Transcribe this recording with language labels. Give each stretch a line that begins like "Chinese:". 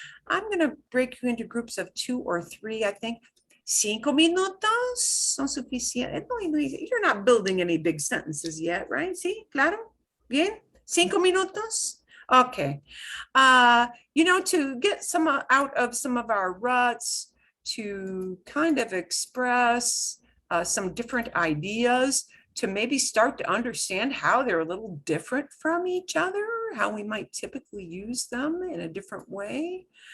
English: I'm going to break you into groups of 2 or 3, I think.
Spanish: 5 minutos son suficientes.
English: No, you're not building any big sentences yet, right?
Spanish: Sí, claro. Bien. 5 minutos.
English: Okay. To get some out of some of our ruts, to kind of express some different ideas, to maybe start to understand how they're a little different from each other, how we might typically use them in a different way.